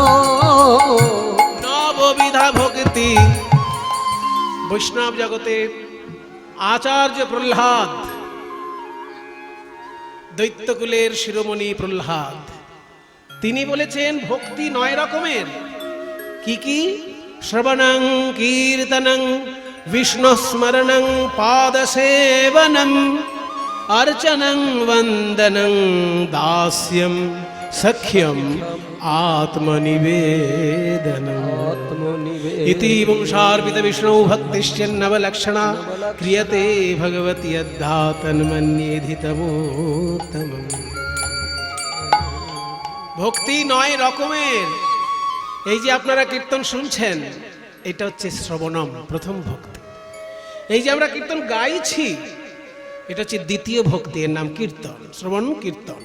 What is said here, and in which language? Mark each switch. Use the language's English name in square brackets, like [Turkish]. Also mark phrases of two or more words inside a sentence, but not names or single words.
[Bangla] নববিধা ভক্তি বৈষ্ণব জগতের আচার্য প্রহ্লাদ, দৈত্যকুলের শিরোমণি প্রহ্লাদ, তিনি বলেছেন ভক্তি 9 রকমের। কি কি? [Sanskrit] শ্রবণং কীর্তনং বিষ্ণুস্মরণং পাদসেবনম अर्चनं वंदनं दास्यं सख्यं आत्मनिवेदनम् इति वंशार्पित विष्णु भक्तिश्चन्नवलक्षणा क्रियते भगवति यद्धा तन्मन्येधि तमोत्तमम्। [Bangla] ভক্তি 9 রকমের। এই যে আপনারা কীর্তন শুনছেন, এটা হচ্ছে শ্রবণম, প্রথম ভক্তি। এই যে আমরা কীর্তন গাইছি, এটা হচ্ছে দ্বিতীয় ভক্তি, এর নাম কীর্তন, শ্রবণ কীর্তন।